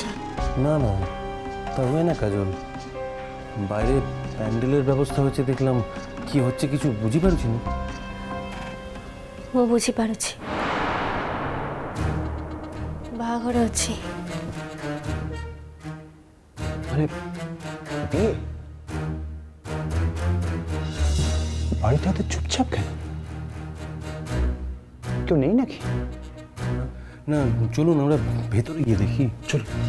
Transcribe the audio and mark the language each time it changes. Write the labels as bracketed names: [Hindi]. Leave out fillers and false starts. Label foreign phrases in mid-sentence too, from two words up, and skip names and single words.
[Bangla] না না, তা হয় না কাজল। বাইরে প্যান্ডেলের ব্যবস্থা হচ্ছে দেখলাম, কি হচ্ছে কিছু বুঝি পারছি না। [Odia] ମୁଁ ବୁଝିପାରୁଛି, ବାହାଘର ଅଛି। [Bangla] মানে বিয়ে? বাড়িতে হয়তো চুপচাপ কেন? কেউ নেই নাকি? না চলুন আমরা ভেতরে গিয়ে দেখি, চল।